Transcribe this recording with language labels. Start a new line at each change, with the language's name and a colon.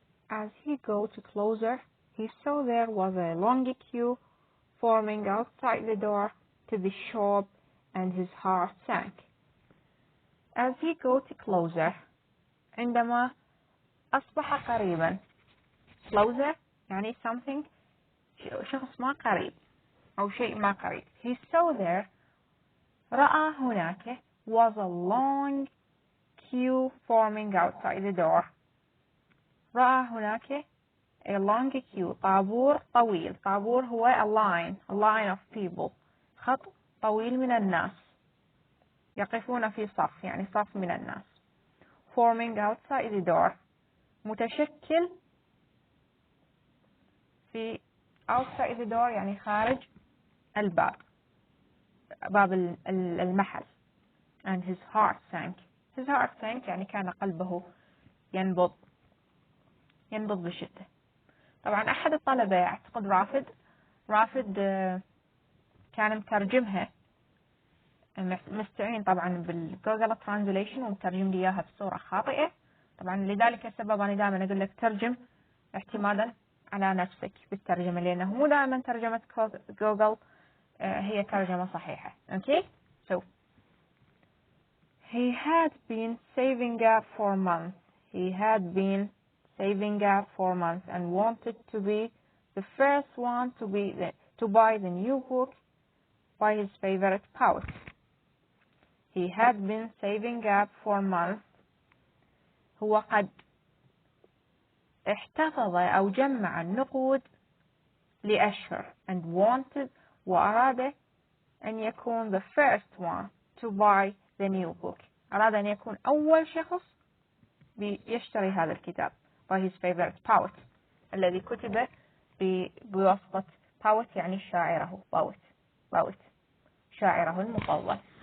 English: As he got closer, he saw there was a long queue forming outside the door to the shop and his heart sank. As he got closer,
Arabic: عندما أصبح قريبا. Closer يعني something شخص ما قريب أو شيء ما قريب.
English: He saw there
Arabic: رأى هناك
English: was a long queue forming outside the door.
Arabic: رأى هناك
English: a long queue
Arabic: طابور طويل. طابور هو
English: a line of people.
Arabic: خط طويل من الناس يقفون في صف، يعني صف من الناس.
English: forming outside the door.
Arabic: متشكل في
English: outside the door
Arabic: يعني خارج الباب، باب المحل.
English: and his heart sank. his heart sank
Arabic: يعني كان قلبه ينبض بشدة. طبعا أحد الطلبة أعتقد رافد كان مترجمها، مستعين طبعا بالجوجل ترانزليشن ومترجم لي إياها بصورة خاطئة. طبعا لذلك السبب أنا دائما أقول لك ترجم اعتمادا على نفسك بالترجمة، لأنه مو دائما ترجمة جوجل هي ترجمة صحيحة.
English: Okay? So he had been saving up for months. He had been saving up for months and wanted to be the first one to buy the new book by his favorite poet. He had been saving up for months.
Arabic: هو قد احتفظ أو جمع النقود لأشهر
English: and wanted
Arabic: وأراد أن يكون
English: the first one to buy the new book.
Arabic: أراد أن يكون أول شخص بيشتري هذا الكتاب
English: by his favorite poet
Arabic: الذي كتب بواسطة poet يعني شاعره poet شاعره المفضل.